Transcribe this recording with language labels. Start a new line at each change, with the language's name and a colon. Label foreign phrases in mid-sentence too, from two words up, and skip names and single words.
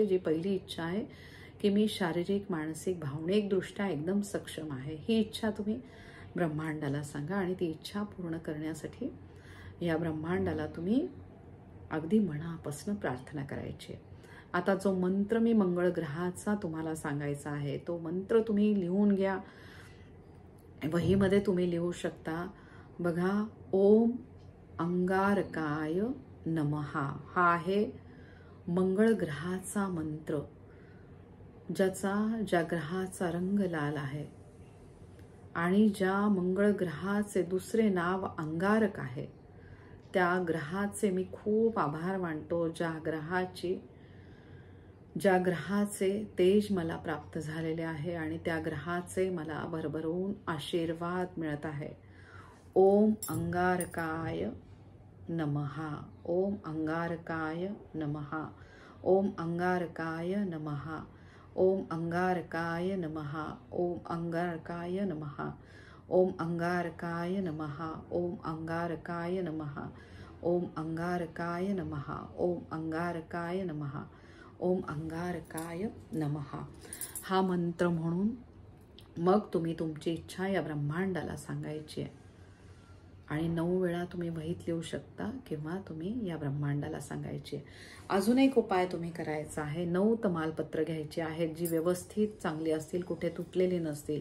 Marathi: जी पहिली इच्छा आहे की मी शारीरिक, मानसिक, भावनिक दृष्ट्या एकदम सक्षम आहे, ही इच्छा तुम्ही ब्रह्मांडाला सांगा आणि ती इच्छा पूर्ण करण्यासाठी या ब्रह्मांडाला तुम्ही अगदी मनापासून प्रार्थना करायची. आता जो मंत्र मी मंगळ ग्रहाचा तुम्हाला सांगायचा आहे तो मंत्र तुम्ही लिहून घ्या. वहीमध्ये तुम्ही लिहू शकता. बघा,
Sanskrit: ओम अंगारकाय नमः
Marathi: हा आहे मंगळ ग्रहाचा मंत्र, ज्या ग्रहाचा रंग लाल आहे आणि ज्या मंगळ ग्रहाचे दुसरे नाव अंगारक आहे, त्या ग्रहाचे मी खूप आभार मानतो. ज्या ग्रहाचे तेज मला प्राप्त झालेले आहे आणि त्या ग्रहाचे मला भरभरून आशीर्वाद मिळत आहे.
Sanskrit: ओम अंगारकाय नमः, ओम अंगारकाय नमः, ओम अंगारकाय नमः, ओम अंगारकाय नमः, ओम अंगारकाय नमः, ओम अंगारकाय नमः, ओम अंगारकाय नमः, ओम अंगारकाय नमः, ओम अंगारकाय नमः, ओम अंगारकाय नमः
Marathi: हा मंत्र म्हणून मग तुम्ही तुमची इच्छा या ब्रह्मांडाला सांगायची आहे. आणि 9 वेळा तुम्ही वहीत लिहू शकता किंवा तुम्ही या ब्रह्मांडाला सांगायची आहे. अजून एक उपाय तुम्ही करायचा आहे. 9 तमालपत्र घ्यायची आहेत जी व्यवस्थित चांगली असतील, कुठे तुटलेली नसतील.